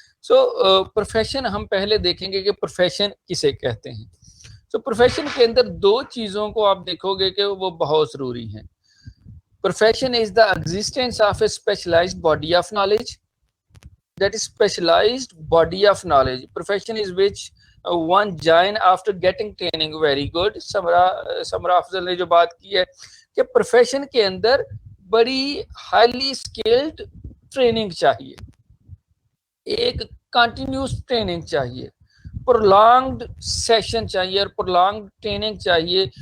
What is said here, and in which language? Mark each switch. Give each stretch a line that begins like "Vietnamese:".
Urdu: سو profession ہم پہلے دیکھیں گے کہ پروفیشن کسے کہتے ہیں. سو پروفیشن کے اندر دو چیزوں کو آپ دیکھو گے کہ وہ بہت ضروری ہیں.
English: Profession is the existence of a specialized body of knowledge, that is specialized body of knowledge. Profession is which one join after getting training. Very good.
Urdu: سمرا افضل نے جو بات کی ہے کہ پروفیشن کے اندر بڑی ہائیلی اسکلڈ ٹریننگ چاہیے، ایک کنٹینیوس ٹریننگ چاہیے، پرولانگڈ سیشن چاہیے اور پرولانگڈ ٹریننگ چاہیے.